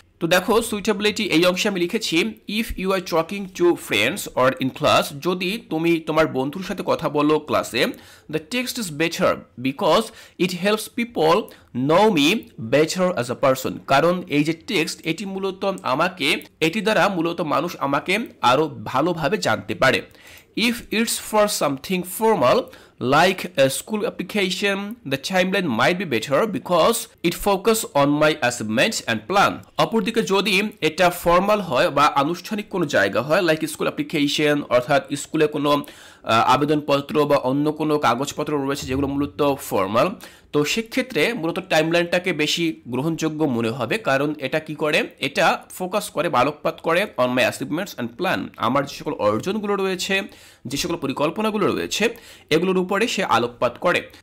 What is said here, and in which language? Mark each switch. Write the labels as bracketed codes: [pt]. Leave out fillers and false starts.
[bn] তো দেখো সুইটেবিলিটি এই অংশে আমি লিখেছি [en] if you are talking to friends or in class, [bn] যদি তুমি তোমার বন্ধুর সাথে কথা বলো ক্লাসে, [en] The text is better because it helps people know me better as a person. [bn] কারণ এই যে টেক্সট এটি মূলত আমাকে, এটি দ্বারা মূলত মানুষ আমাকে আরো ভালোভাবে জানতে পারে। [en] If it's for something formal like a school application, the timeline might be better because it focuses on my achievements and plan। [bn] অপরদিকে যদি এটা ফর্মাল হয় বা আনুষ্ঠানিক কোনো জায়গা হয় [en] like school application, [bn] অর্থাৎ স্কুলে কোনো আবেদনপত্র বা অন্য কোনো কাগজপত্র রয়েছে যেগুলো মূলত ফর্মাল, তো সেক্ষেত্রে মূলত টাইমলাইনটাকে বেশি গ্রহণযোগ্য মনে হবে। কারণ এটা কি করে, এটা ফোকাস করে বা আলোকপাত করে [en] on my achievements and plan, [bn] আমার যে সকল অর্জনগুলো রয়েছে, যে সকল পরিকল্পনাগুলো রয়েছে এগুলোর উপরে সে আলোকপাত করে।